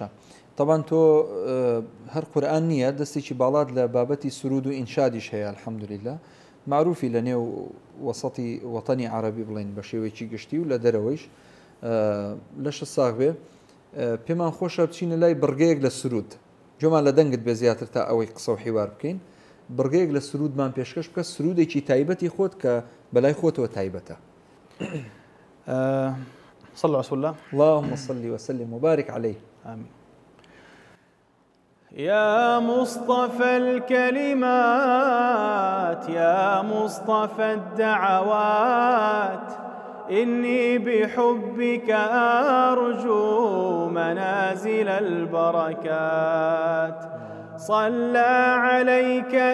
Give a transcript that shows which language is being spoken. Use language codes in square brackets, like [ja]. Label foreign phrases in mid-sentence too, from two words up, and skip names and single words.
[ckb] طبعا تۆ هەر قورئان نییە دەستێکی باڵات لە بابەتی سرود و ئینشادیش هەیە الحەمدولله معروفی لە نێو وەسەتی وەتەنی عەرەبی بڵین بە شێوەیەکی گشتی و لە دەرەوەیش لەشە ساغ بێ پێمان خۆشە بچینە لای بڕگەیەک لە سرود جۆمان لە دەنگت بێ زیاتر تا ئەوەی قسە و حیوار بکەین بڕگەیەک لە سرودمان پێشکەش بکە سرودێکی تایبەتی خۆت کە بەلای خۆتەوە تایبەتە. [ar] صلوا على رسول الله. اللهم صل وسلم وبارك عليه. آمين. يا مصطفى الكلمات يا مصطفى الدعوات إني بحبك أرجو منازل البركات صلى عليك